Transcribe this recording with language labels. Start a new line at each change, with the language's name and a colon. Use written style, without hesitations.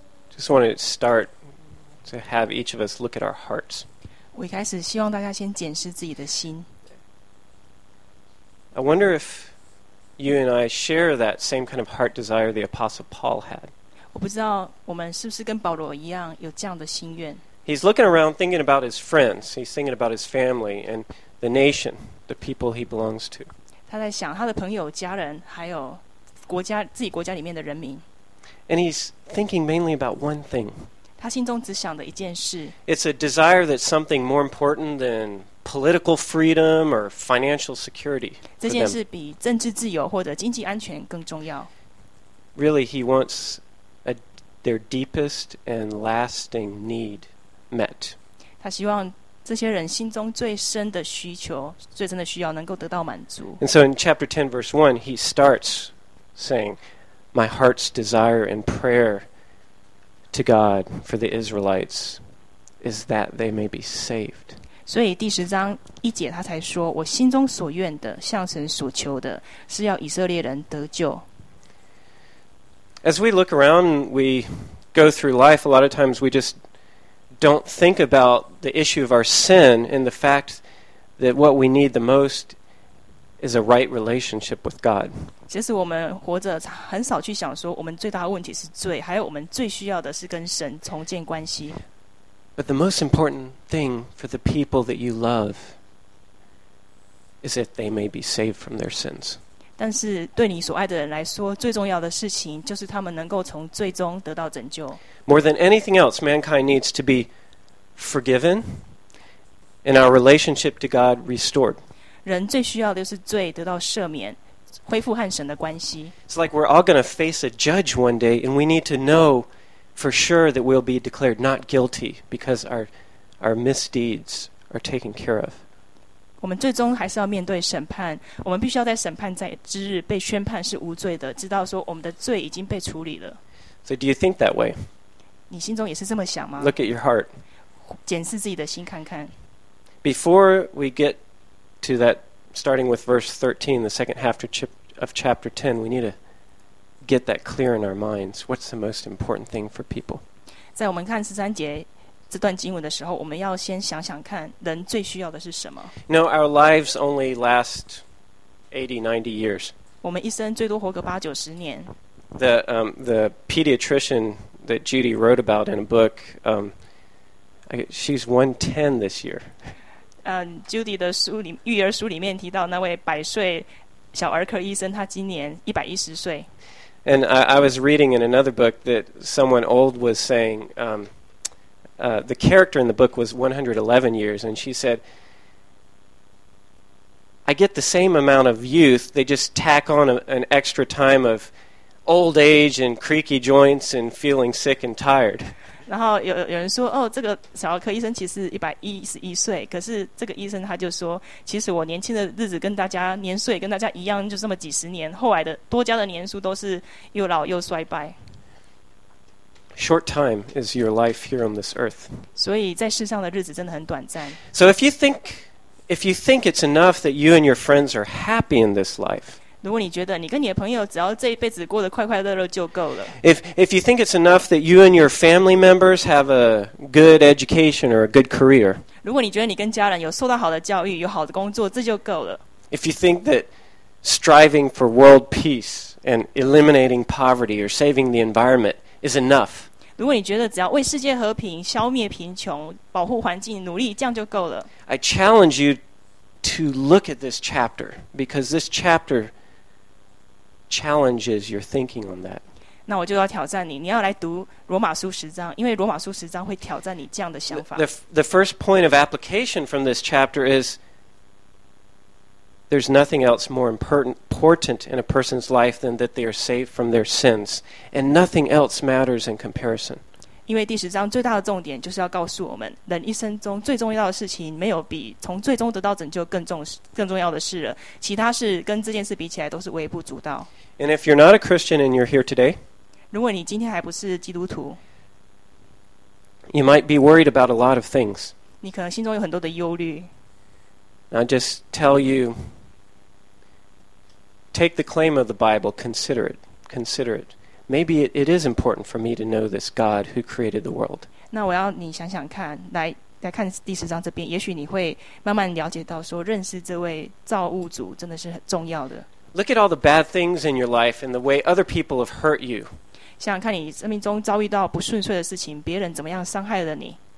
English: Just want to start to have each of us look at our hearts.
Chinese: 我一开始希望大家先检视自己的心。
English: I wonder if. You and I share that same kind of heart desire the Apostle Paul had.
Chinese: 我不知道我们是不是跟保罗一样有这样的心愿。
English: He's looking around thinking about his friends. He's thinking about his family and the nation, the people he belongs to.
Chinese: 他在想他的朋友、家人，还有国家自己国家里面的人民。
English: And he's thinking mainly about one thing.
Chinese: 他心中只想的一件事。
English: It's a desire that something more important than political freedom or financial security.
Chinese: 这件事比政治自由或者经济安全更重要。
English: Really, he wants their deepest and lasting need met.
Chinese: 他希望这些人心中最深的需求、最深的需要能够得到满足。
English: And so in chapter 10, verse 1, he starts saying, my heart's desire and prayer to God for the Israelites is that they may be saved.
Chinese: 所以第十章一节他才说，我心中所愿的、向神所求的是要以色列人得救。
English: As we look around and we go through life, a lot of times we just don't think about the issue of our sin and the fact that what we need the most is a right relationship with God.
Chinese: 其实我们活着很少去想说我们最大的问题是罪，还有我们最需要的是跟神重建关系。
English: But the most important thing for the people that you love is that they may be saved from their sins.
Chinese: 但是对你所爱的人来说，最重要的事情就是他们能够从罪中得到拯救。
English: More than anything else, mankind needs to be forgiven and our relationship to God restored.
Chinese: 人最需要的就是罪得到赦免，恢复和神的关系。
English: It's like we're all going to face a judge one day and we need to know for sure that we'll be declared not guilty because our misdeeds are taken care of.
Chinese: 我们最终还是要面对审判，我们必须要在审判在之日被宣判是无罪的，知道说我们的罪已经被处理了。
English: So do you think that way?
Chinese: 你心中也是这么想吗？
English: Look at your heart.
Chinese: 检视自己的心看看。
English: Before we get to that, starting with verse 13, the second half of chapter 10, we need to get that clear in our minds. What's the most important thing for people?
Chinese: 在我们看十三节这段经文的时候，我们要先想想看人最需要的是什么。
English: No, our lives only last 80, 90 years.
Chinese: 我们一生最多活个八九十年。
English: The pediatrician that Judy wrote about in a book, she's 110 this year.
Chinese: Judy 的书里育儿书里面提到那位百岁小儿科医生，他今年110岁。
English: And I was reading in another book that someone old was saying, the character in the book was 111 years, and she said, I get the same amount of youth, they just tack on an extra time of old age and creaky joints and feeling sick and tired.
Chinese: 然后有人说，哦，这个小儿科医生其实111岁，可是这个医生他就说，其实我年轻的日子跟大家年岁跟大家一样，就这么几十年，后来的多加的年数都是又老又衰败。
English: Short time is your life here on this earth.
Chinese: 所以在世上的日子真的很短暂。
English: So if you think it's enough that you and your friends are happy in this life,
Chinese: 如果你觉得你跟你的朋友只要这一辈子过得快快乐乐就够了。
English: If you think it's enough that you and your family members have a good education or a good career.
Chinese: 如果你觉得你跟家人有受到好的教育，有好的工作，这就够了。
English: If you think that striving for world peace and eliminating poverty or saving the environment is enough.
Chinese: 如果你觉得只要为世界和平、消灭贫穷、保护环境努力，这样就够了。
English: I challenge you to look at this chapter because this chapter challenges your thinking on that.
Chinese: 那我就要挑战你，你要来读罗马书十章，因为罗马书十章会挑战你这样的想法。
English: The first point of application from this chapter is there's nothing else more important in a person's life than that they are saved from their sins, and nothing else matters in comparison.
Chinese: 因为第十章最大的重点就是要告诉我们，人一生中最重要的事情没有比从最终得到拯救更重要的事了，其他事跟这件事比起来都是微不足道。
English: And if you're not a Christian and you're here today,
Chinese: 如果你今天还不是基督徒，
English: you might be worried about a lot of things.
Chinese: 你可能心中有很多的忧虑。
English: I just tell you, take the claim of the Bible, consider it, consider it. Maybe it is important for me to know this God who created the world.
Chinese: 那我要你想想看，来看第十章这边，也许你会慢慢了解到说，认识这位造物主真的是很重要的。
English: Look at all the bad things in your life and the way other people have hurt you.
Chinese: 想想看你生命中遭遇到不顺遂的事情，别人怎么样伤害了你。